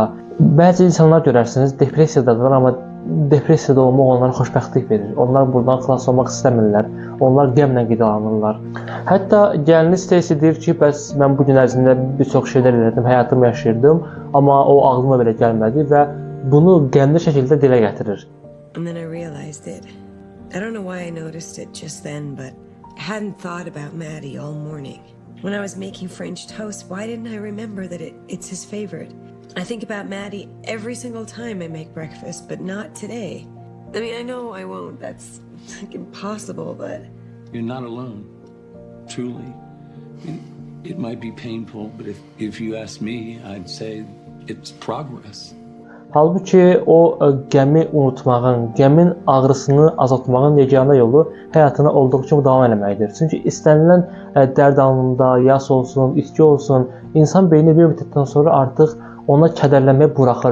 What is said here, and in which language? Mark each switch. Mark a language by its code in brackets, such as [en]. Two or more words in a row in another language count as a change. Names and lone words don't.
[az] Bəzi insanlar görərsiniz, depressiyadadır, amma depressiyada olmaq onlara xoşbəxtlik verir. Onlar buradan xilas olmaq istəmirlər. Onlar qəmlə qidalanırlar. Hətta gəlini Stacy deyir ki, bəs mən bu gün ərzində bir çox şeylər elədim, həyatımı yaşayırdım, amma o ağlıma belə gəlmədi və bunu qəmli şəkildə dilə gətirir. [en] And then I realized it. I don't know why I noticed it just then, but I hadn't thought about Maddie all morning. When I was making French toast, why didn't I remember that it's his favorite? I think about Maddie every single time I make breakfast, but not today. I mean, I know I won't. That's like impossible, but... You're not alone. Truly. It might be painful, but if you ask me, I'd say it's progress. [az] Halbuki o qəmi unutmağın, qəmin ağrısını azaltmağın yeganə yolu həyatına olduğu kimi davam etməkdir. Çünki istənilən dərd anında, yas olsun, itki olsun, insan beyni bir müddətdən sonra artıq ona kədərlənməyi buraxır.